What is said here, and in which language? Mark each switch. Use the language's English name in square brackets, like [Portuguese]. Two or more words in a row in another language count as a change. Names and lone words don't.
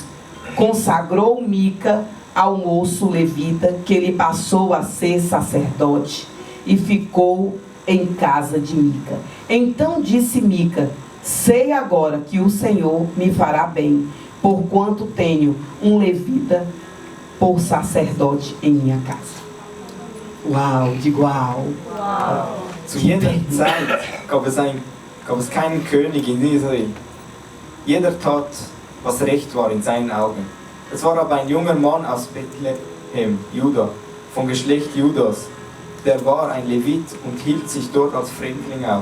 [Portuguese] Consagrou Mica ao moço levita, que ele passou a ser sacerdote, e ficou em casa de Mica. Então disse Mica: sei agora que o Senhor me fará bem, porquanto tenho um levita por sacerdote em minha casa. Uau, digo uau. [German] Zu jeder Zeit gab es keinen König in Israel. Jeder tat, was recht war in seinen Augen. Es war aber ein junger Mann aus Bethlehem, Juda, vom Geschlecht Judas. Der war ein Levit und hielt sich dort als Fremdling auf.